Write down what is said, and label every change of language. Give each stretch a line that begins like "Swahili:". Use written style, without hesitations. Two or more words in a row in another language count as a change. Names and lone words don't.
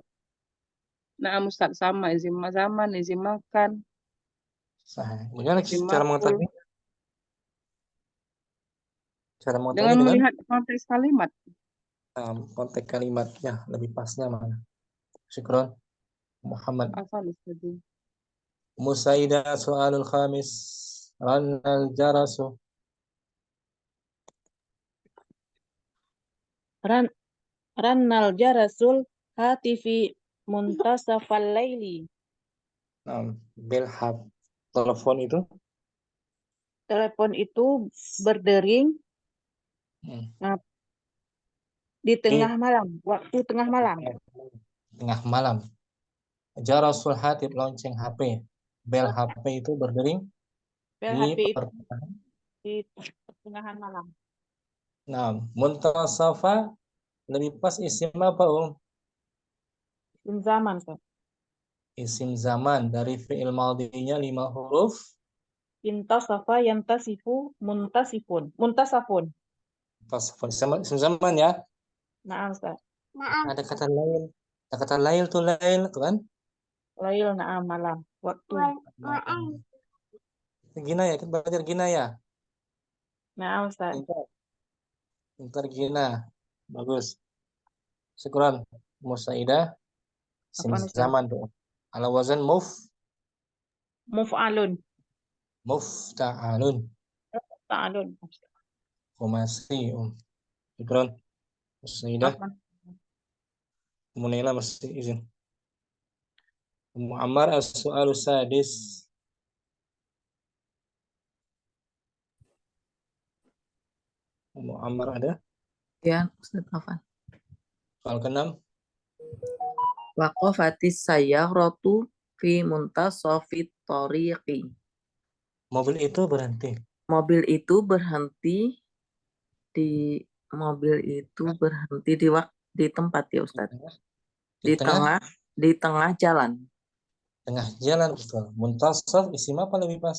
Indonesian: Nah, Ustaz, sama.
Arabic: اسم زمان، اسم مكان.
Indonesian: Bagaimana cara mengetahui? Dengan melihat konteks kalimat. konteks kalimatnya lebih pasnya mana?
Arabic: Syukron. Muhammad.
Indonesian: Hafal Ustaz.
Arabic: مساعدة، السؤال الخامس. رنّ الجرس. رنّ جرس الهاتف منتصفَ الليل. Bilhab.
Indonesian: Telepon itu. Telepon itu berdering Hmm. di tengah malam, waktu tengah malam. Tengah malam.
Arabic: جرس الهاتف,
Indonesian: lonceng HP. Bel HP itu berdering Bel di HP itu pertengahan. di pertengahan malam. Nah, muntasafa lebih pas isim apa, Zaman, Ustaz.
Arabic: اسم زمان
Indonesian: dari fi'il madhinya 5 huruf.
Arabic: انتصف ينتصف منتصف. Muntasafun.
Indonesian: Isim zaman ya. Naam, Ustaz. Ada kata lail. Ada kata lail tuh lail tuh kan.
Arabic: ليل، نعم,
Indonesian: malam. Waktu. Gina ya, kita belajar gina ya. Naam, Ustaz. Pintar gina. Bagus.
Arabic: Syukran. Musaidah. Isim
Indonesian: Apaan, Ustaz? zaman tuh.
Arabic: على وزن Muf'alun. mufta'alun. Ta'alun. Komasi. Syukran. Musaidah.
Indonesian: Apa? Munela masih izin. Muammar
Arabic: السؤال السادس.
Indonesian: Muammar ada? Ya, Ustaz Afan. Soal ke-6.
Arabic: وقفت السيارة في منتصف الطريق.
Indonesian: Mobil itu berhenti. Mobil itu berhenti di tempat ya Ustaz. Di tengah Di tengah jalan. jalan, betul. Muntasaf isim apa lebih pas?